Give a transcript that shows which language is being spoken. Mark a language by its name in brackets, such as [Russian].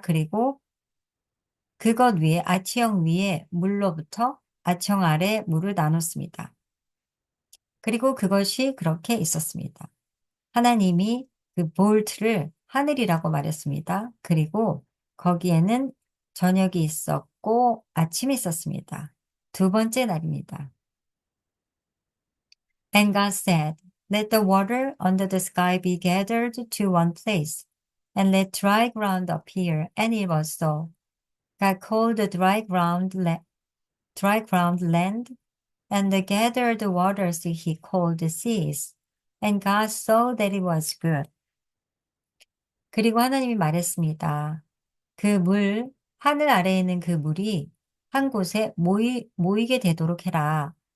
[Korean] 그리고 그것 위에, 아취형 위에 물로부터 아취형 아래 물을 나눴습니다. 그리고 그것이 그렇게 있었습니다. 하나님이 그 볼트를 하늘이라고 말했습니다. 그리고 거기에는 저녁이 있었고 아침이 있었습니다. 두 번째 날입니다. [English] And God said, let the water under the sky be gathered to one place, and let dry ground appear. And it was so. God called the dry ground land, and the gathered waters he called seas. And God saw that it was good. [Korean] 그리고 하나님이 말했습니다. 그 물, 하늘 아래에 있는 그 물이 한 곳에 모이게 되도록 해라.